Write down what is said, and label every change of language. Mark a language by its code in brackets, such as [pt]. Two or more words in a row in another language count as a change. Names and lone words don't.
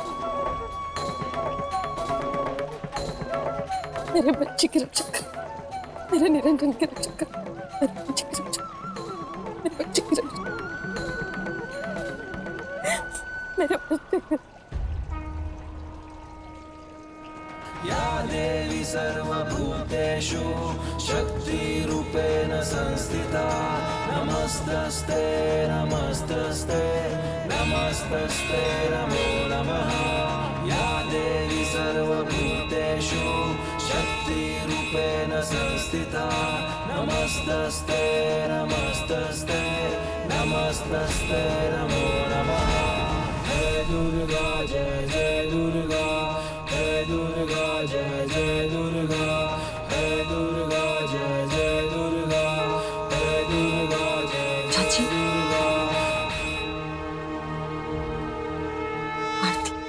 [hi] मेरे बच्चे की रक्षा कर, मेरे निरंजन की रक्षा कर, मेरे बच्चे की रक्षा, मेरे बच्चे की रक्षा, मेरे बच्चे की। [sa] या देवी सर्वभूतेषु शक्तिरूपेण संस्थिता नमस्तस्ते नमस्तस्ते नमस्तस्ते नमो नमः। या देवी सर्वभूतेषु शक्तिरूपेण संस्थिता नमस्तस्ते नमस्तस्ते नमस्तस्ते नमो नमः। [hi] जय दुर्गा जय जय दुर्गा, जय दुर्गा जय जय दुर्गा, जय दुर्गा जय जय दुर्गा, जय दुर्गा जय चाची, दुर्गा। आरती।